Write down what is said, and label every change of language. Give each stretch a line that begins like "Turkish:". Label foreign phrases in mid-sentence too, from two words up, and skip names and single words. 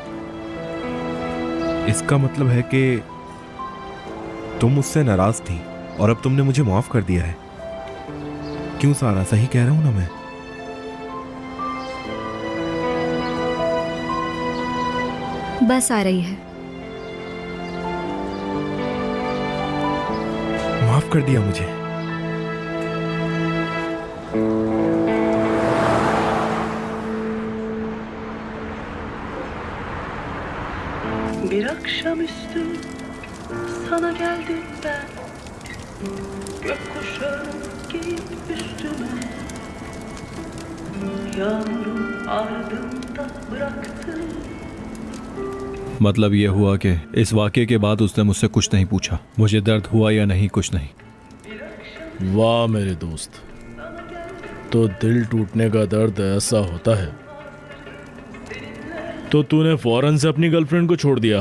Hindi: इसका मतलब है कि तुम मुझसे नाराज थी और अब तुमने मुझे माफ कर दिया है। क्यों सारा, सही कह रहा हूं ना मैं? बस आ रही है। माफ कर दिया मुझे।
Turkish: Bir akşamüstü sana geldim ben, gökkuşağı giyip üstüme, yağmurun ardında bıraktım.
Hindi: मतलब ये हुआ कि इस वाक़े के बाद उसने मुझसे कुछ नहीं पूछा, मुझे दर्द हुआ या नहीं, कुछ नहीं। वाह मेरे दोस्त, तो दिल टूटने का दर्द ऐसा होता है। तो तूने फौरन से अपनी गर्लफ्रेंड को छोड़ दिया?